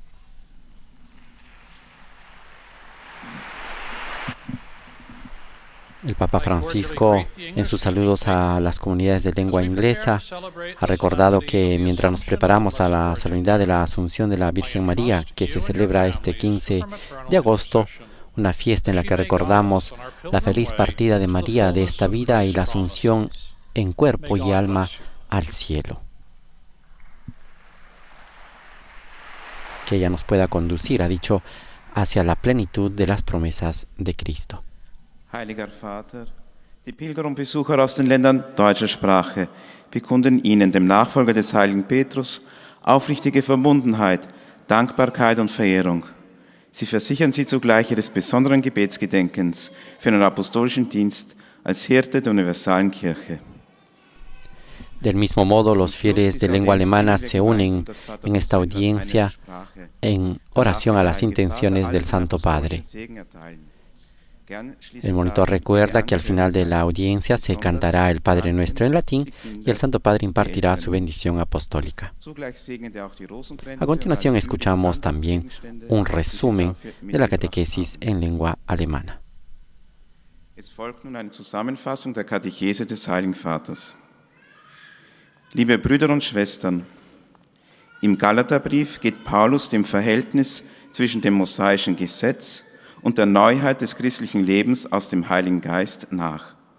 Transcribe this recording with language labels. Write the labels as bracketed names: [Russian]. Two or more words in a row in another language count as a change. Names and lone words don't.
[Spanish] El Papa Francisco, en sus saludos a las comunidades de lengua inglesa, ha recordado que mientras nos preparamos a la solemnidad de la Asunción de la Virgen María, que se celebra este 15 de agosto, una fiesta en la que recordamos la feliz partida de María de esta vida y la asunción en cuerpo y alma al cielo. Que ella nos pueda conducir, ha dicho, hacia la plenitud de las promesas de Cristo. [German] Heiliger Vater, die Pilger und Besucher aus den Ländern deutscher Sprache bekunden Ihnen, dem Nachfolger des heiligen Petrus, aufrichtige Verbundenheit, Dankbarkeit und Verehrung. Sie versichern Sie zugleich Ihres besonderen Gebetsgedenkens für den apostolischen Dienst als Hirte der universalen Kirche. [Spanish] Del mismo modo, los fieles de lengua alemana se unen en esta audiencia en oración a las intenciones del Santo Padre. El monitor recuerda que al final de la audiencia se cantará el Padre Nuestro en latín y el Santo Padre impartirá su bendición apostólica. A continuación escuchamos también un resumen de la catequesis en lengua alemana. [German] Es folgt nun eine Zusammenfassung der Katechese des Heiligen Vaters. Liebe Brüder und Schwestern, im Galaterbrief geht Paulus dem Verhältnis zwischen dem mosaischen Gesetz und der Neuheit des christlichen Lebens aus dem Heiligen Geist nach.